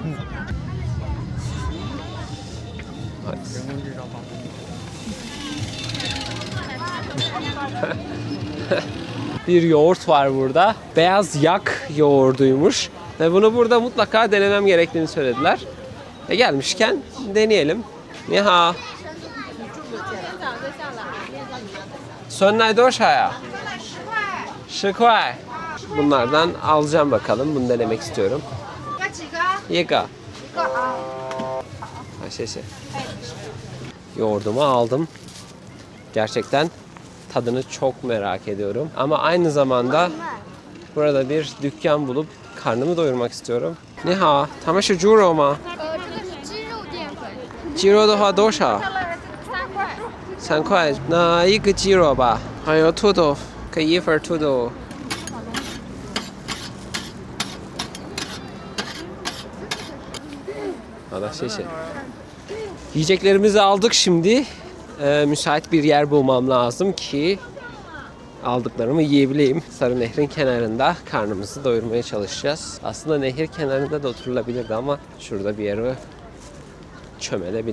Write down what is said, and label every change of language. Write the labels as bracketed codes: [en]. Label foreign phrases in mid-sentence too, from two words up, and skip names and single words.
[tr] Bir yoğurt var burada. Beyaz yak yoğurduymuş. Ve bunu burada mutlaka denemem gerektiğini söylediler. Gelmişken deneyelim. [zh] 你好. 酸奶多少呀？10块. [tr] Bunlardan alacağım bakalım. Bunu denemek istiyorum. [zh] 一个. [tr] Yoğurdumu aldım. Gerçekten tadını çok merak ediyorum. Ama aynı zamanda burada bir dükkan bulup karnımı doyurmak istiyorum. [zh] 你好, 他们是猪肉吗？这个是鸡肉淀粉，鸡肉的话多少 3块。？3块，那一个鸡肉吧。还有土豆，可以一份土豆。好的，谢谢。 [tr] Yiyeceklerimizi aldık şimdi. Müsait bir yer bulmam lazım ki aldıklarımı yiyebileyim. Sarı Nehir'in kenarında karnımızı doyurmaya çalışacağız. Aslında nehir kenarında da oturulabilirdi ama şurada bir yere çömelebilirim.